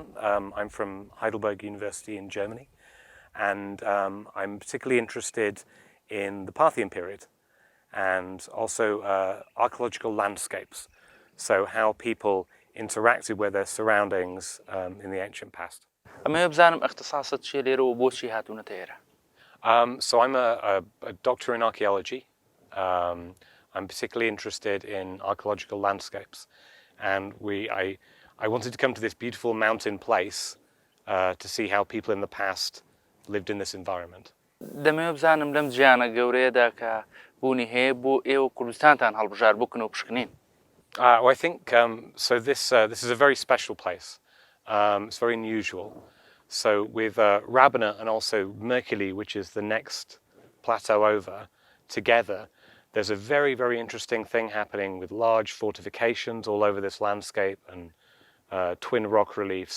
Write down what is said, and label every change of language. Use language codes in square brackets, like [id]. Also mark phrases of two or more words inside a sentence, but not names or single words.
[en] I'm from Heidelberg University in Germany, and I'm particularly interested in the Parthian period and also archaeological landscapes, so how people interacted with their surroundings in the ancient past. [ckb] ئەمە بزانم اختصاصت چیە لێرە و بۆچی هاتوونەتە ئێرە [en] So I'm a doctor in archaeology. I'm particularly interested in archaeological landscapes, and I wanted to come to this beautiful mountain place to see how people in the past lived in this environment. [ckb] دەمەوێت بزانم لەم جیانە گەورەیەدا کە بوونی هەیە بۆ ئێوە کوردستانتان هەڵبژار بکن و پشکنین [en] I think so. This is a very special place. It's very unusual. So with Rabana and also Mercury, which is the next plateau over, together, there's a very, very interesting thing happening with large fortifications all over this landscape and twin rock reliefs.